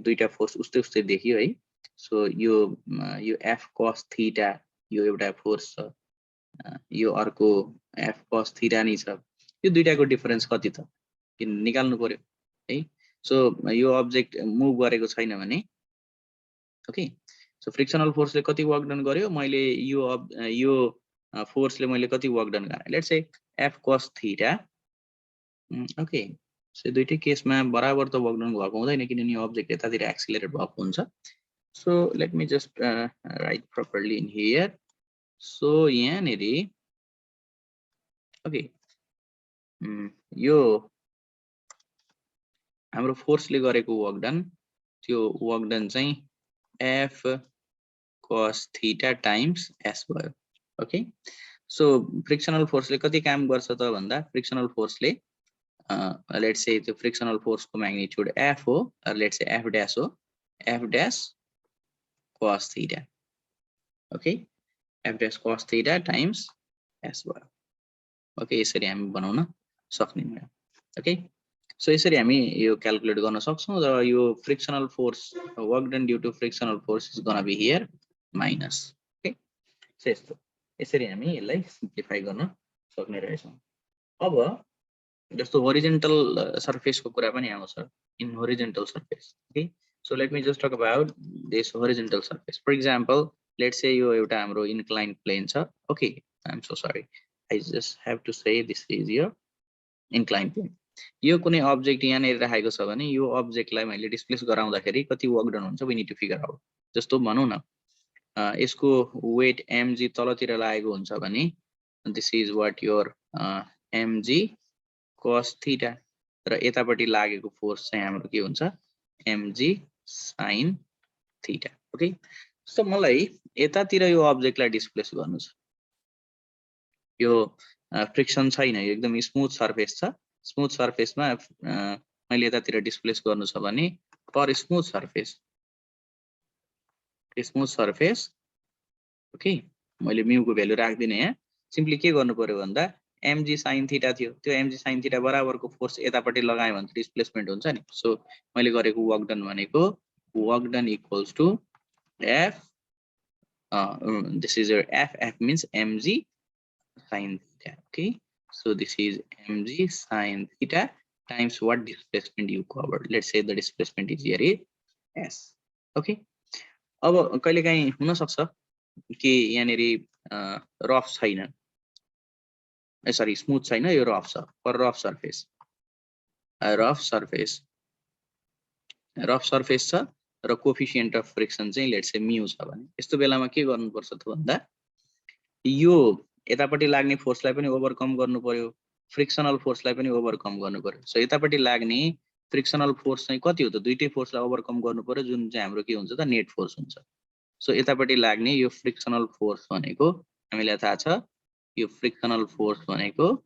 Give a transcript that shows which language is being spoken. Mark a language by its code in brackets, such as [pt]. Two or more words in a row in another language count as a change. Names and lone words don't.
[ne] दुईटा फोर्स उस्तै उस्तै देखियो है सो यो [en] F cos theta [ne] यो एउटा फोर्स छ यो अर्को [en] F cos theta [ne] नि छ यो दुईटाको डिफरेन्स कति त निकाल्नु पर्यो है सो यो [en] object move [ne] गरेको छैन भने [en] okay so frictional force le [ne] कति [en] work done [ne] गर्यो मैले यो फोर्सले मैले कति [en] work done [ne] गरे [en] let's say F cos theta okay so [ne] दुईटै केसमा बराबर त [en] work done [ne] भएको हुँदैन किनभने यो अब्जेक्ट यतातिर एक्सिलरेट भएको हुन्छ [en] so let me just write properly in here so [ne] यहाँनेरि ओके यो हाम्रो फोर्सले गरेको [en] work done [ne] त्यो [en] work done [ne] चाहिँ [en] F cos theta times S [ne] भयो [en] okay so frictional force le [ne] कति काम गर्छ त भन्दा [en] frictional force le let's say [ne] त्यो [en] frictional force ko magnitude [ne] F हो [en] let's say F dash [ne] हो [en] F dash cos theta okay F dash cos theta times S [ne] भयो ओके यसरी हामी बनाउन सक्ने ओके सो यसरी हामी यो क्याल्कुलेट गर्न सक्छौं र यो [en] frictional force work done due to frictional force is gonna be here minus okay so [ne] यस्तो यसरी हामी यसलाई सिम्प्लिफाई गर्न सक्ने रहेछौं अब जस्तो [en] horizontal surface ko [ne] कुरा पनि आउँछ [en] in horizontal surface okay so let me just talk about this horizontal surface for example let's say [ne] यो एउटा हाम्रो [en] incline plane [ne] छ [en] okay I am so sorry I just have to say this is your inclined plane. [ne] यो कुनै अब्जेक्ट यहाँनेर राखेको छ भने यो अब्जेक्टलाई मैले डिस्प्लेस गराउँदाखेरि कति [en] work done [ne] हुन्छ [en] we need to figure out [ne] जस्तो भनौं न यसको वेट mg तलतिर लागेको हुन्छ भने [en] this is what your mg cos theta [ne] र यतापट्टि लागेको फोर्स चाहिँ हाम्रो के हुन्छ [en] mg sin theta okay so [ne] मलाई यतातिर यो अब्जेक्टलाई डिस्प्लेस गर्नु छ यो फ्रिक्सन छैन यो एकदम [en] smooth surface [ne] छ [en] smooth surface ma [ne] मैले यतातिर डिस्प्लेस गर्नु छ भने [en] for smooth surface okay [ne] मैले म्यू को भ्यालु राख्दिन यहाँ सिम्पली के गर्नु पर्यो भन्दा [en] mg sin theta [ne] थियो त्यो [en] mg sin theta [ne] बराबरको फोर्स यतापट्टि लगाए भने डिस्प्लेसमेन्ट हुन्छ नि सो मैले गरेको [en] work done [ne] भनेको [en] work done equals to f this is your f means mg sin theta okay so this is mg sin theta times what displacement you covered let's say the displacement is here is s okay [ne] अब कहिलेकाहीँ हुन सक्छ कि यहाँनेरि रफ छैन सरी स्मुथ छैन यो रफ छ [en] for rough surface [ne] छ र [en] coefficient of friction [ne] चाहिँ [en] let's say [ne] म्यू छ भने यस्तो बेलामा के गर्नुपर्छ त भन्दा यो यतापट्टि लाग्ने फोर्सलाई पनि ओभरकम गर्नु पर्यो [en] frictional force lai [ne] पनि ओभरकम गर्नु पर्यो सो यतापट्टि लाग्ने [en] frictional force [ne] चाहिँ कति हो त दुईटै फोर्सलाई ओभरकम गर्नु पर्यो जुन चाहिँ हाम्रो के हुन्छ त [en] net force [ne] हुन्छ सो यतापट्टि लाग्ने यो [en] frictional force [ne] भनेको हामीलाई थाहा छ यो [en] frictional force [ne] भनेको